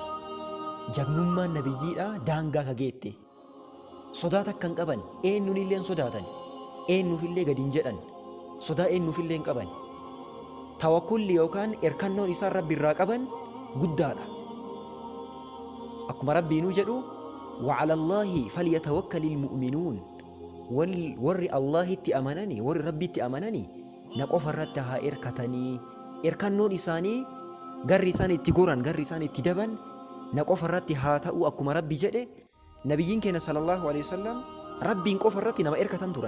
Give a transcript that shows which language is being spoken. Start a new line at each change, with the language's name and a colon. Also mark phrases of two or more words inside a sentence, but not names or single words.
Oromo: Jagnummaan nabiyyiidha daangaa kageette. Sodaata akkan qaban eenyuun illee sodaatan, eenyuufillee gadi hin jedhan, sodaa eenyuufillee hin qaban. Tawakkulli yookaan erkannoon isaan rabbi irraa qaban guddaadha. Akkuma rabbiinuu jedhu
Arabic: وعلى الله فليتوكل المؤمنون
Oromo: warri Allahitti amananii warri rabbitti amananii na qofa irratti haa erkatanii erkannoon isaanii garri isaan itti goran garri isaan itti daban na qofa irratti haa ta'u akkuma rabbi jedhe. Nabiyyiin keenya
Arabic: صلى الله عليه وسلم
Oromo: rabbiin qofa irratti nama erkatan turan.